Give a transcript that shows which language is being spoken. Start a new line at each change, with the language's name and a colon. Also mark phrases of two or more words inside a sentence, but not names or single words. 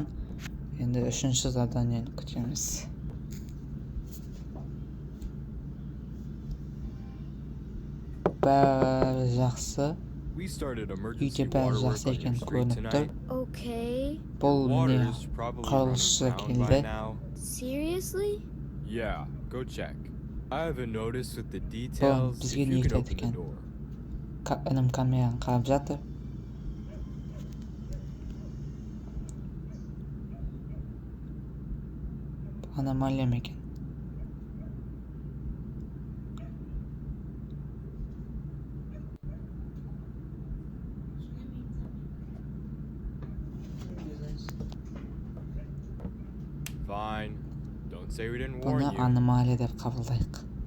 Kazakh: Енді үшінші заданиені күтеміз. Бәрі жақсы. Үйде бәрі жақсы екен көрініп тұр. Бұл міне құрылысшы келді.
English: Seriously? Yeah, go check. I haven't noticed with the
Kazakh: Бұл
English: details.
Kazakh: бізге
English: If
Kazakh: не
English: you could
Kazakh: керек
English: open the
Kazakh: екен?
English: door.
Kazakh: Інім камераны қарап жатыр. Аномалия ма екен?
English: Fine. Don't say we didn't warn
Kazakh: Бұны
English: you.
Kazakh: аномалия деп қабылдайық.